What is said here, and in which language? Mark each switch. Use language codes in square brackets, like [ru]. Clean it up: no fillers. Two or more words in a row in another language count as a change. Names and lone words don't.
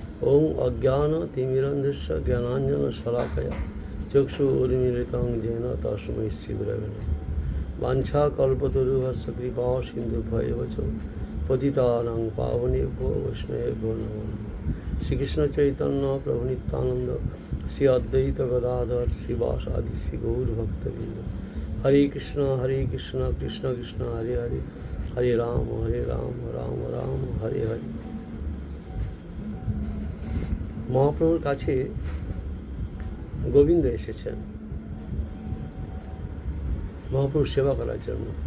[sa] ওং অজ্ঞানতিমিরন্ধস্য জ্ঞানাঞ্জনশলাকয়া চক্ষুর্মিলিतं येन তস্मै শ্রীগুরবে নমঃ। বাঞ্ছাকল্পতরুভ্যশ্চ কৃপা সিন্ধুভ্যেব চ পতিতানাং পাবনেভ্যো বৈষ্ণবেভ্যো নমো নমঃ। শ্রীকৃষ্ণ চৈতন্য প্রভু নিত্যানন্দ শ্রী অদ্বৈত গদাধর শ্রীবাসাদি শ্রী গৌর ভক্তবৃন্দ। হরে কৃষ্ণ কৃষ্ণ কৃষ্ণ হরে হরে, হরে রাম রাম রাম হরে হরে। [bn] মহাপ্রভুর কাছে গোবিন্দ এসেছেন মহাপ্রভুর সেবা করার জন্য।